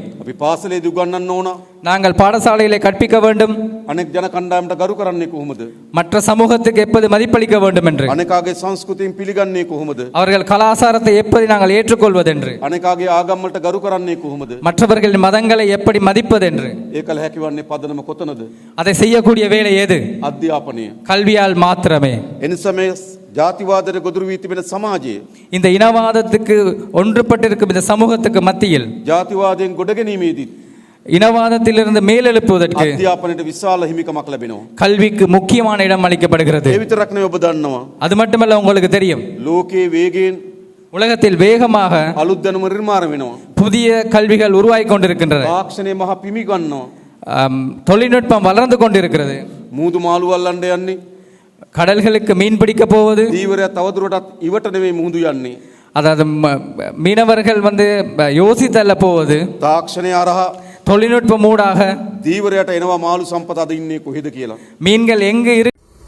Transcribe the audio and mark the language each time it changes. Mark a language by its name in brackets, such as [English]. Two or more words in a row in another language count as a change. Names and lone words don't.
[Sinhala] අපි පාසලේදී උගන්වන්න ඕන. [Tamil] நாங்கள் பாடசாலையிலே கற்பிக்க வேண்டும். [Sinhala] අනෙක් ජන කණ්ඩායමට ගරු කරන්නේ කොහොමද? [Tamil] மற்ற சமூகத்துக்கு எப்படி மதிப்பளிக்க வேண்டும் என்று, [Sinhala] අනෙකාගේ සංස්කෘතියෙන් පිළිගන්නේ කොහොමද? [Tamil] அவர்கள் கலாச்சாரத்தை எப்படி நாங்கள் ஏற்றுக்கொள்வதென்று, [Sinhala] අනෙකාගේ ආගම් වලට ගරු කරන්නේ කොහොමද? [Tamil] மற்றவர்களின் மதங்களை எப்படி மதிப்பதென்று, [Sinhala] ඒ කල හැකිවන්නේ පදනම කොතනද? [Tamil] அதை செய்யக்கூடிய வேலை எது? [Sinhala] අධ්‍යාපනය. [Tamil] கல்வியால் மாத்திரமே. [Sinhala] එනිසා මේ ජාතිවාදයට ගොදුරු වී තිබෙන සමාජයේ [Tamil] இந்த இனவாதத்துக்கு ஒன்றுபட்டிருக்கும் இந்த சமூகத்துக்கு மத்தியில் [Sinhala] ජාතිවාදයෙන් ගොඩගැනීමේදී [Tamil] இனவாதத்திலிருந்து மேலெழுப்புவதற்கு [Sinhala] අධ්‍යාපනයට විශාල හිමිකමක් ලැබෙනවා. [Tamil] கல்விக்கு முக்கியமான இடம் அளிக்கப்படுகிறது. [Sinhala] ඒ විතරක් නෙවෙයි ඔබ දන්නවා. [Tamil] அது மட்டுமல்ல, உங்களுக்கு தெரியும், [Sinhala] ලෝකයේ වේගයෙන් [Tamil] உலகத்தில் வேகமாக [Sinhala] අලුත් දැනුම නිර්මාණය වෙනවා. [Tamil] புதிய கல்விகள் உருவாகி கொண்டிருக்கின்றன. [Sinhala] තාක්ෂණය මහ පිමි ගන්නවා. [Tamil] தொழில்நுட்பம் வளர்ந்து கொண்டிருக்கிறது. [Sinhala] මූදු මාළු අල්ලන්න යන්නේ. [Tamil] கடல்களுக்கு மீன் பிடிக்க போவது, [Sinhala] දීවරයා තවදුරටත් ඉවට නෙවෙයි මුහුදු යන්නේ. [Tamil] அதாவது மீனவர்கள் யோசித்தல்ல போவது, [Sinhala] තාක්ෂණය අරහා [Tamil] தொழில்நுட்பம் ஊடாக [Sinhala] දීවරයට එනවා මාළු සම්පත අද ඉන්නේ කොහෙද කියලා. [Tamil] மீன்கள் எங்கு இரு